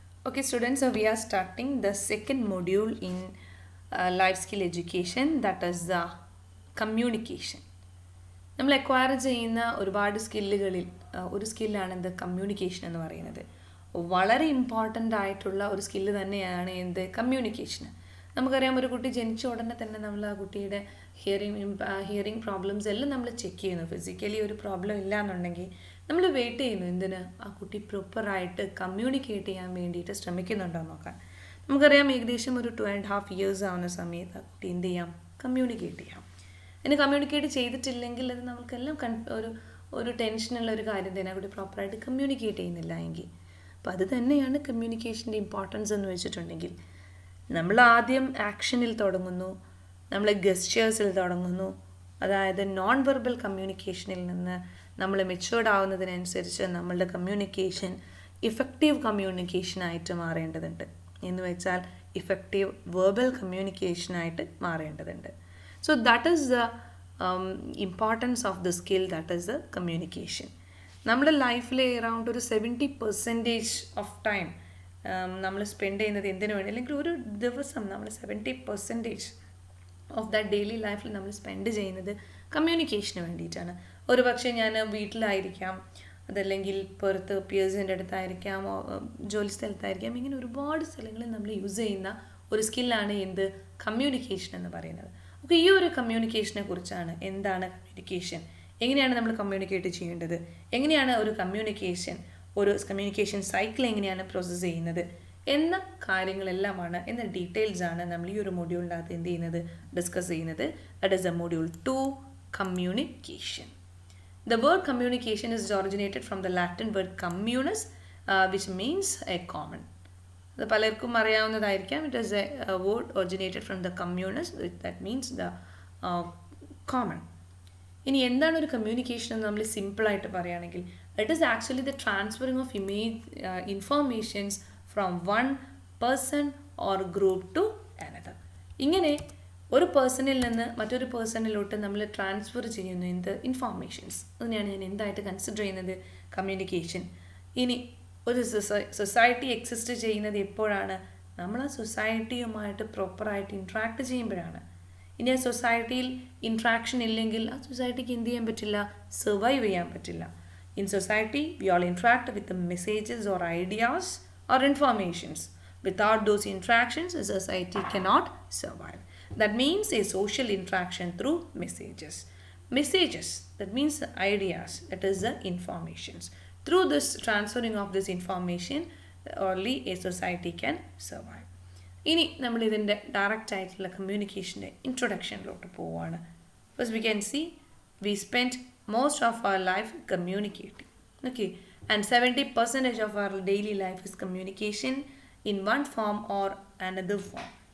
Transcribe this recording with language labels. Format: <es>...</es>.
<en>Okay, students, so we are starting the second module in life skill education, that is the communication.</en> <ml>നമ്മൾ acquire ചെയ്യുന്ന ഒരുപാട് സ്കില്ലുകളിൽ ഒരു സ്കില്ലാണ് എന്ത് communication എന്ന് പറയുന്നത്. വളരെ ഇമ്പോർട്ടൻ്റ് ആയിട്ടുള്ള ഒരു സ്കില്ല് തന്നെയാണ് എന്ത് കമ്മ്യൂണിക്കേഷൻ. നമുക്കറിയാം, ഒരു കുട്ടി ജനിച്ച ഉടനെ തന്നെ നമ്മൾ ആ കുട്ടിയുടെ ഹിയറിംഗ് പ്രോബ്ലംസ് എല്ലാം നമ്മൾ ചെക്ക് ചെയ്യുന്നു. ഫിസിക്കലി ഒരു പ്രോബ്ലം ഇല്ല എന്നുണ്ടെങ്കിൽ നമ്മൾ വെയിറ്റ് ചെയ്യുന്നു എന്തിന്, ആ കുട്ടി പ്രോപ്പറായിട്ട് കമ്മ്യൂണിക്കേറ്റ് ചെയ്യാൻ വേണ്ടിയിട്ട് ശ്രമിക്കുന്നുണ്ടോ നോക്കാൻ. നമുക്കറിയാം, ഏകദേശം ഒരു 2.5 years ആവുന്ന സമയത്ത് ആ കുട്ടി എന്ത് ചെയ്യാം, കമ്മ്യൂണിക്കേറ്റ് ചെയ്യാം. ഇനി കമ്മ്യൂണിക്കേറ്റ് ചെയ്തിട്ടില്ലെങ്കിൽ അത് നമുക്കെല്ലാം ഒരു ടെൻഷനുള്ള ഒരു കാര്യം തന്നെ, അവിടെ പ്രോപ്പറായിട്ട് കമ്മ്യൂണിക്കേറ്റ് ചെയ്യുന്നില്ല എങ്കിൽ. അപ്പോൾ അത് തന്നെയാണ് കമ്മ്യൂണിക്കേഷൻ്റെ ഇമ്പോർട്ടൻസ് എന്ന് വെച്ചിട്ടുണ്ടെങ്കിൽ, നമ്മൾ ആദ്യം ആക്ഷനിൽ തുടങ്ങുന്നു, നമ്മൾ ഗസ്റ്റേഴ്സിൽ തുടങ്ങുന്നു. അതായത് നോൺ വെർബൽ കമ്മ്യൂണിക്കേഷനിൽ നിന്ന് നമ്മൾ മെച്ചുവേർഡ് ആവുന്നതിനനുസരിച്ച് നമ്മളുടെ കമ്മ്യൂണിക്കേഷൻ ഇഫക്റ്റീവ് കമ്മ്യൂണിക്കേഷനായിട്ട് മാറേണ്ടതുണ്ട്. എന്ന് വെച്ചാൽ ഇഫക്റ്റീവ് വെർബൽ കമ്മ്യൂണിക്കേഷനായിട്ട് മാറേണ്ടതുണ്ട്.</ml> <en>So that is the importance of the skill, that is the communication.</en> <ml>നമ്മുടെ ലൈഫിൽ അറൗണ്ട് ഒരു 70% ഓഫ് ടൈം നമ്മൾ സ്പെൻഡ് ചെയ്യുന്നത് എന്തിനു വേണ്ടി, അല്ലെങ്കിൽ ഒരു ദിവസം നമ്മൾ 70%</ml> <en>of that daily ലൈഫിൽ</en> <ml>നമ്മൾ സ്പെൻഡ് ചെയ്യുന്നത് കമ്മ്യൂണിക്കേഷന് വേണ്ടിയിട്ടാണ്. ഒരു പക്ഷേ ഞാൻ വീട്ടിലായിരിക്കാം, അതല്ലെങ്കിൽ പുറത്ത് പിയേഴ്സിൻ്റെ അടുത്തായിരിക്കാം, ജോലി സ്ഥലത്തായിരിക്കാം, ഇങ്ങനെ ഒരുപാട് സ്ഥലങ്ങളിൽ നമ്മൾ യൂസ് ചെയ്യുന്ന ഒരു സ്കില്ലാണ് എന്ത് കമ്മ്യൂണിക്കേഷൻ എന്ന് പറയുന്നത്. ഓക്കെ, ഈ ഒരു കമ്മ്യൂണിക്കേഷനെ കുറിച്ചാണ്, എന്താണ് കമ്മ്യൂണിക്കേഷൻ, എങ്ങനെയാണ് നമ്മൾ കമ്മ്യൂണിക്കേറ്റ് ചെയ്യേണ്ടത്, എങ്ങനെയാണ് ഒരു കമ്മ്യൂണിക്കേഷൻ സൈക്കിൾ എങ്ങനെയാണ് പ്രോസസ്സ് ചെയ്യുന്നത് എന്ന കാര്യങ്ങളെല്ലാമാണ്, എന്ന ഡീറ്റെയിൽസാണ് നമ്മൾ ഈ ഒരു മൊഡ്യൂളിനകത്ത് എന്ത് ചെയ്യുന്നത്, ഡിസ്കസ് ചെയ്യുന്നത്.</ml> <en>That is the module 2, communication. The word communication is originated from the Latin word communis, which means a common.</en> <ml>അത് പലർക്കും അറിയാവുന്നതായിരിക്കാം.</ml> <en>It is a word originated from the communis, that means the common.</en> <ml>ഇനി എന്താണ് ഒരു communication എന്ന് നമ്മൾ സിമ്പിളായിട്ട് പറയുകയാണെങ്കിൽ,</ml> <en>It is actually the transferring of informations from one person or group to another.</en> <ml>ഇങ്ങനെ ഒരു പേഴ്സണിൽ നിന്ന് മറ്റൊരു പേഴ്സണിലോട്ട് നമ്മൾ ട്രാൻസ്ഫർ ചെയ്യുന്നു എന്ത്, ഇൻഫോർമേഷൻസ്. അതിനെയാണ് ഞാൻ എന്തായിട്ട് കൺസിഡർ ചെയ്യുന്നത്, കമ്മ്യൂണിക്കേഷൻ. ഇനി ഒരു സൊസൈറ്റി എക്സിസ്റ്റ് ചെയ്യുന്നത് എപ്പോഴാണ്, നമ്മൾ ആ സൊസൈറ്റിയുമായിട്ട് പ്രോപ്പറായിട്ട് ഇൻട്രാക്ട് ചെയ്യുമ്പോഴാണ്. ഇനി ആ സൊസൈറ്റിയിൽ ഇൻട്രാക്ഷൻ ഇല്ലെങ്കിൽ ആ സൊസൈറ്റിക്ക് എന്ത് ചെയ്യാൻ പറ്റില്ല, സർവൈവ് ചെയ്യാൻ പറ്റില്ല.</ml> <en>In society we all interact with messages or ideas or informations. Without those interactions, a society cannot survive. That means a social interaction through messages. Messages, that means ideas, that is the informations. Through this transferring of this information, only a society can survive.</en> <ml>ഇനി നമ്മൾ ഇതിൻ്റെ direct ആയിട്ടുള്ള കമ്മ്യൂണിക്കേഷൻ്റെ ഇൻട്രൊഡക്ഷനിലോട്ട് പോവുകയാണ്.</ml> <en>First we can see we spend most of our life communicating. Okay, and 70% of our daily life is communication in one form or another form.</en>